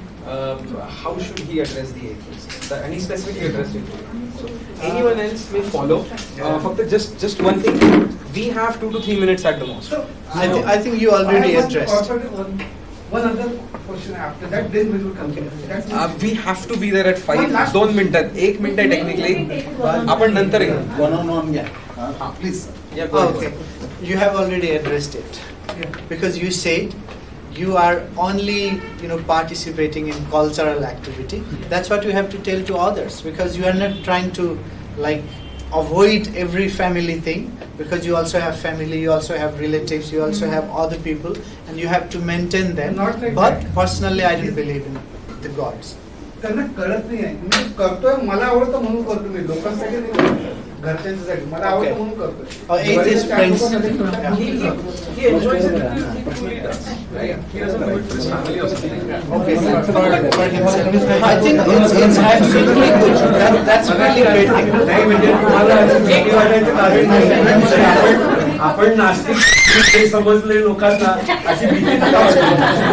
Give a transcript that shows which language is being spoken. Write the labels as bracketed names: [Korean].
[English] How should he address the atheists? And he specifically addressed it. So anyone else may follow. Just one thing. We have 2 to 3 minutes at the most. So I think you already addressed. One other question after that, then we will come. We have to be there at 5. [Marathi] 2 मिनिटात 1 minute आहे technically. आपण नंतर येऊ. [English] One-on-one, please. Okay. You have already addressed it, because you said you are only participating in cultural activity. That's what you have to tell to others, because you are not trying to avoid every family thing, because you also have family, you also have relatives, you also have other people, and you have to maintain them. Not like But that. personally, I don't believe in the gods. [Marathi] त्यांना कळत नाही आहे. मी करतोय, मला आवडतं म्हणून करतो मी, लोकांसाठी नाही करत. घरच्यांसाठी मला आवडतं म्हणून करतोय. [English] Atheist friends. He enjoys it. He truly does. Right? He doesn't do it for his family or something. Okay, for himself. I think it's absolutely good. That's really great thing. [Marathi] नाही म्हणजे तुम्हाला भीती वाटायचं कारण नाही. आपण नास्तिक हे समजले लोकांना अशी भीती नका वाटायला.